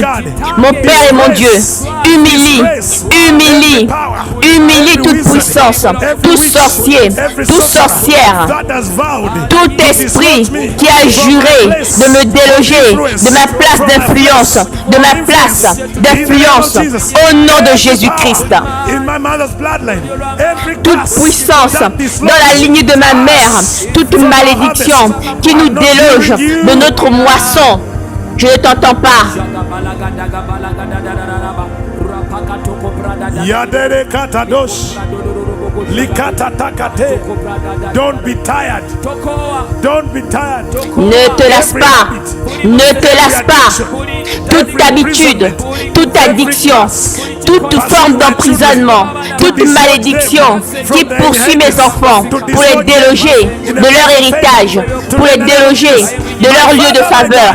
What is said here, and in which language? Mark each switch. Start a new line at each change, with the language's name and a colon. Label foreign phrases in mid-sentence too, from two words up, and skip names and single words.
French: Mon Père et mon Dieu, humilie toute puissance, tout sorcier, toute sorcière, tout esprit qui a juré de me déloger de ma place d'influence, au nom de Jésus-Christ. Toute puissance dans la lignée de ma mère, toute malédiction qui nous déloge de notre moisson, je ne t'entends pas. Yadere katadosh. Likata takate.
English: Don't be tired. Don't be tired.
French: Ne te lasse pas. Ne te lasse pas. Toute habitude, toute addiction, toute forme d'emprisonnement, toute malédiction qui poursuit mes enfants pour les déloger de leur héritage, pour les déloger de leur lieu de faveur.